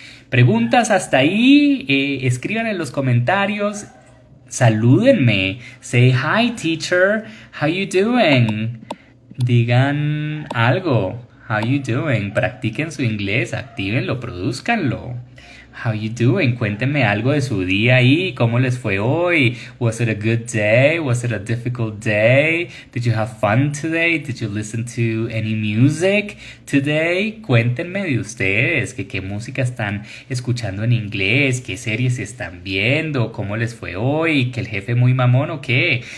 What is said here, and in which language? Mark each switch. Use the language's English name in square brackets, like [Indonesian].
[Spanish] ¿Preguntas hasta ahí? Escriban en los comentarios, salúdenme, [English] say hi teacher, how you doing? [Spanish] Digan algo. [English] How you doing? [Spanish] Practiquen su inglés, actívenlo, produzcanlo. [English] How you doing? [Spanish] Cuéntenme algo de su día ahí, cómo les fue hoy. [English] Was it a good day? Was it a difficult day? Did you have fun today? Did you listen to any music today? [Spanish] Cuéntenme de ustedes, que qué música están escuchando en inglés, qué series están viendo, cómo les fue hoy, que el jefe muy mamón o qué.